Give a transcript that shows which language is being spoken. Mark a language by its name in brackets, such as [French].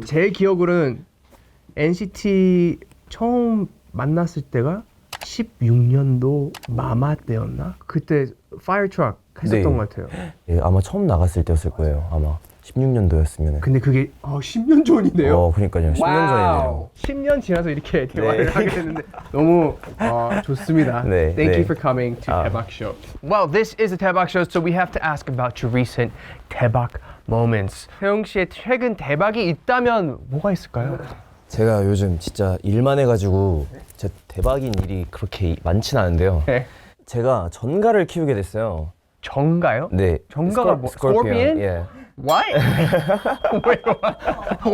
[Korean] 제 기억으로는 NCT 처음 만났을 때가 16년도 마마 때였나? 그때 Fire Truck 했었던 네. 것 같아요. 예, 아마 처음 나갔을 때였을 거예요. 아마 16년도였으면. 근데 그게 10년 전이네요. 그러니까요. 10년 전이네요. 10년 지나서 이렇게 대화를 하게 됐는데 너무 좋습니다. 네, [English] Thank [Korean] 네. [English] you for coming to Daebak Show. Well, this is a Daebak Show, so we have to ask about your recent Daebak moments. [Korean] 태용 씨의 최근 대박이 있다면 뭐가 있을까요? 제가 요즘 진짜 일만 해가지고 제 대박인 일이 그렇게 많진 않은데요. 네. 제가 전가를 키우게 됐어요. 정가요? 네. 정가가 뭐? Scorpion? 예. [English] Why? [Korean] 왜요?